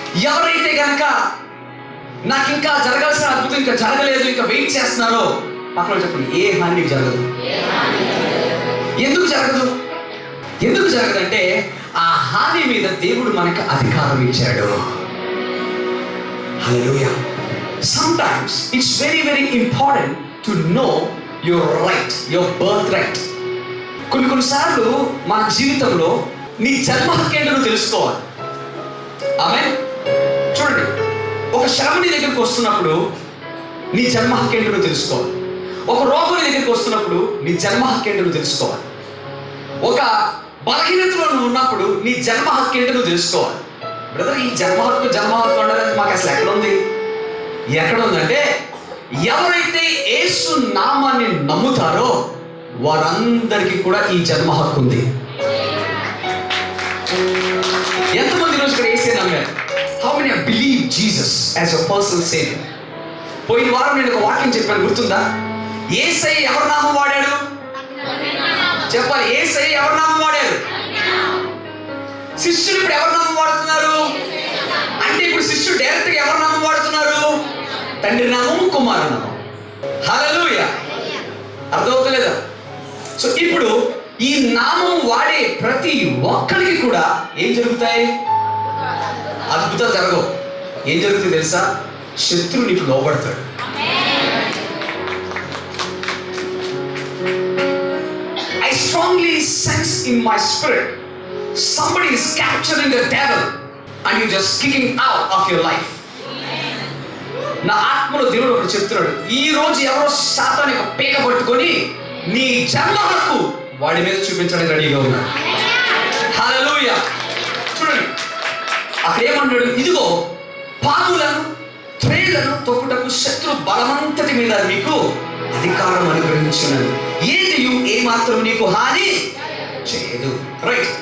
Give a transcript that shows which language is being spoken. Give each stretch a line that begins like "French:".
Telugu: ఎవరైతే కనుక నాకు ఇంకా జరగాల్సిన అద్భుతం ఇంకా జరగలేదు, ఇంకా వెయిట్ చేస్తున్నారో, పక్కన చెప్పండి, ఏ హాని జరగదు. ఎందుకు జరగదు? ఎందుకు జరగదంటే ఆ హాని మీద దేవుడు మనకు అధికారం ఇచ్చాడు. హల్లెలూయా.
English: Sometimes it's very very important to know your right, your birth right.
Telugu: కొన్నిసార్లు మన జీవితంలో నీ జన్మ హక్కు ఏంటో తెలుసుకోవాలి. ఆమేన్. చూడండి, ఒక శ్రమ నీ దగ్గరికి వస్తున్నప్పుడు నీ జన్మ హక్కు ఏంటో తెలుసుకోవాలి. ఒక రోగం నీ దగ్గరికి వస్తున్నప్పుడు నీ జన్మ హక్కు ఏంటో తెలుసుకోవాలి. ఒక బలహీనతలో నువ్వు ఉన్నప్పుడు నీ జన్మ హక్కు ఏంటో నువ్వు తెలుసుకోవాలి. బ్రదర్, ఈ జన్మ హక్కు అనేది మాకు అసలు ఎక్కడ ఉంది? ఎక్కడ ఉందంటే, ఎవరైతే యేసు నామాన్ని నమ్ముతారో వారందరికీ కూడా ఈ జన్మ హక్కు ఉంది. ఎంతమంది రోజు ఇక్కడ యేసే నమ్మారు?
English: How many have believed Jesus as your personal savior?
Telugu: పోయిన వారం నేను ఒక వాక్యం చెప్పాను, గుర్తుందా? యేసయ్య ఎవరి నామం వాడాడు? చెప్పాలి. యేసయ్య ఎవరి నామం వాడారు? శిష్యులు ఇప్పుడు ఎవరి నామం వాడుతున్నారు? అంటే ఇప్పుడు శిష్యుడు డైరెక్ట్ గా ఎవరి నామం వాడుతున్నారు? తండ్రి నామం, కుమారు నామం. హల్లెలూయా. అర్థమవుతలేదా? సో ఇప్పుడు ఈ నామం వాడే ప్రతి ఒక్కరికి కూడా ఏం జరుగుతాయి? అద్భుతాలు జరగవు. ఏం జరుగుతుంది తెలుసా? శత్రువు నీకు లోబడతాడు.
English: I strongly sense in my spirit somebody is capturing the devil and you're just kicking out of your life.
Telugu: నా ఆత్మలో దేవుడు ఒకటి చెప్తున్నాడు, ఈ రోజు ఎవరో సాతాను యొక్క పీక పట్టుకొని నీ జన్మ హక్కు వాడి మీద చూపించడానికి రెడీగా ఉన్నాడు. హల్లెలూయా. చూడండి, అక్కడ ఏమన్నాడు? ఇదిగో పాములను త్రేళ్లను తొక్కుటకు శత్రు బలమంతటి మీద మీకు అధికారం అనుగ్రహించినది, ఏది ఏ మాత్రం నీకు హాని చేయదు. రైట్.